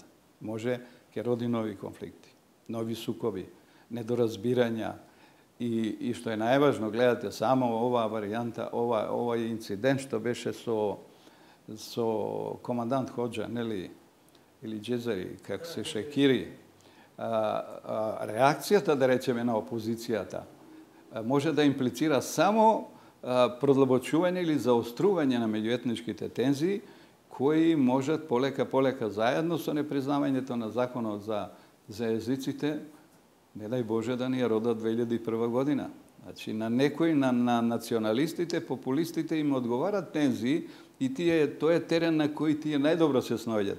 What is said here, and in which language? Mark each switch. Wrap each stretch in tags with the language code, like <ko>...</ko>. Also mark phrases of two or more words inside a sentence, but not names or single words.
<mk>Може ке роди нови конфликти, нови сукоби, недоразбирања и што је најважно, гледате, само ова варијанта, овај инцидент што беше со командант Hodža, или Džezari, како се шекири, реакцијата, да речеме, на опозицијата може да имплицира само продлабочување или заострување на меѓуетничките тензии, кои можат полека заедно со непризнавањето на законот за езиците, не дај Боже да ни ја родат 2001 година. Значи, на некои, на националистите, популистите им одговарат тензии и тоа е терен на кој тие најдобро се снаоѓат.</mk>